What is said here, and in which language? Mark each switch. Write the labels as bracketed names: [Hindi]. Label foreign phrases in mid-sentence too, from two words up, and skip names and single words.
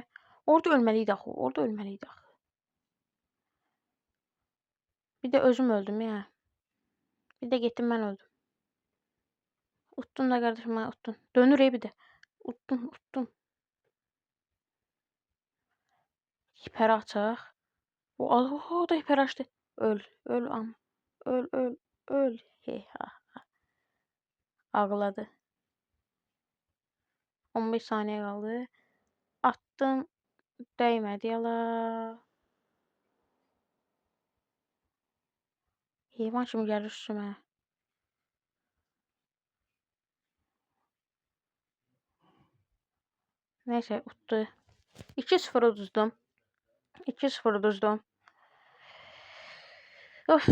[Azerbaijani] Orada ölməliydik axı. Bir də özüm öldüm ya. Bir də getdim mən öldüm. Uttun da qardaşım, mən uttun. Dönür bir də. Uttum. Hiper açaq. O da hiper açdı. Öl am. Öl. Ha. Ağladı. [Turkish] 15 saniye kaldı. Attım. Değmedi yala. [Azerbaijani] Heyvan kimi gəlir üstümə. Neyse, utdu. 2-0 uduzdum. Of.